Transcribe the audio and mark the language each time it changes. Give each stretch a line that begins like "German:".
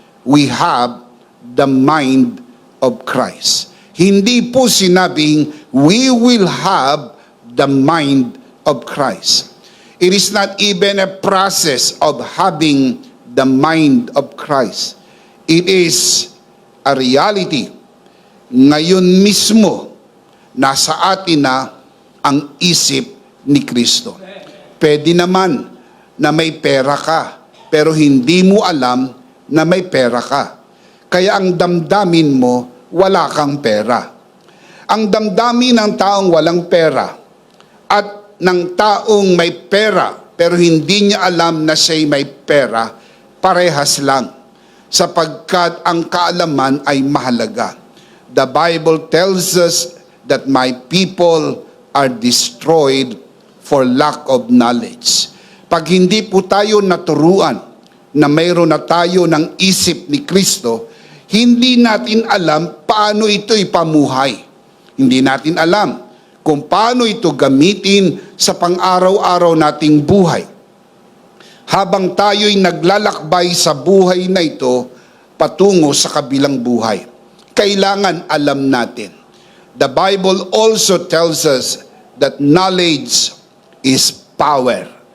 English: We have the mind of Christ.
Filipino: Hindi po sinabing
English: we will have the mind of Christ. It is not even a process of having the mind of Christ. It is a reality.
Filipino: Ngayon mismo, nasa atin na ang isip ni Kristo. Pwede naman na may pera ka, pero hindi mo alam na may pera ka. Kaya ang damdamin mo, wala kang pera. Ang damdamin ng taong walang pera at ng taong may pera pero hindi niya alam na siya'y may pera, parehas lang. Sapagkat ang kaalaman ay mahalaga.
English: The Bible tells us that my people are destroyed for lack of knowledge.
Filipino: Pag hindi po tayo naturuan na mayroon na tayo ng isip ni Kristo, hindi natin alam paano ito ipamuhay. Hindi natin alam kung paano ito gamitin sa pang-araw-araw nating buhay. Habang tayo'y naglalakbay sa buhay na ito, patungo sa kabilang buhay, kailangan alam natin.
English: The Bible also tells us that knowledge is power.